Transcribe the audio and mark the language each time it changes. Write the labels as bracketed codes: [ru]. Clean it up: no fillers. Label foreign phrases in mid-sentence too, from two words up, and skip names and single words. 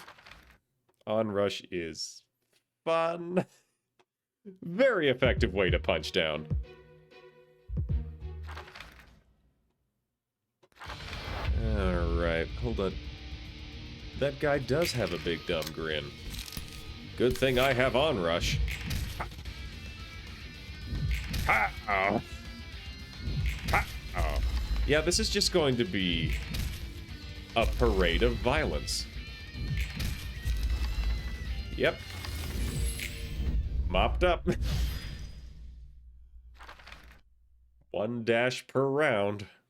[en] Onrush is fun. Very effective way to punch down. Alright, hold on. That guy does have a big dumb grin. Good thing I have Onrush. Ha-oh. Ha-oh. Yeah, this is just going to be a parade of violence. Yep. mopped up. 1 dash per round.